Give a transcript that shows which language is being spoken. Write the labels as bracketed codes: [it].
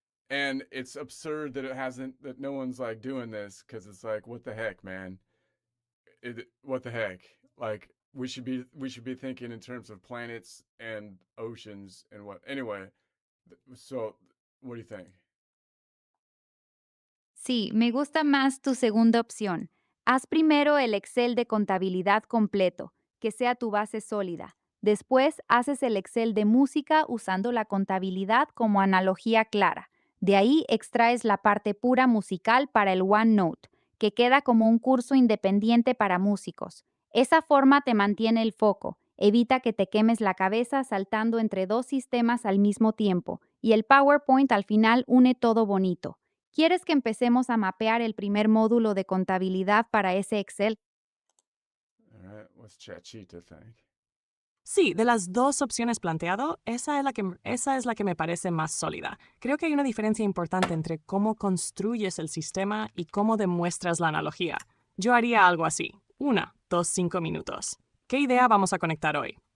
[en] And it's absurd that that no one's like doing this, because it's like, what the heck, man? What the heck? Like, we should be thinking in terms of planets and oceans and what. Anyway, so what do you think? [es] Sí, me gusta más tu segunda opción. Haz primero el Excel de contabilidad completo, que sea tu base sólida. Después haces el Excel de música usando la contabilidad como analogía clara. De ahí extraes la parte pura musical para el OneNote, que queda como un curso independiente para músicos. Esa forma te mantiene el foco, evita que te quemes la cabeza saltando entre dos sistemas al mismo tiempo, y el PowerPoint al final une todo bonito. ¿Quieres que empecemos a mapear el primer módulo de contabilidad para ese Excel? [en] All right, what's Chachita think? [es] Sí, de las dos opciones planteado, esa es la que me parece más sólida. Creo que hay una diferencia importante entre cómo construyes el sistema y cómo demuestras la analogía. Yo haría algo así. 1, 2, 5 minutos. ¿Qué idea vamos a conectar hoy?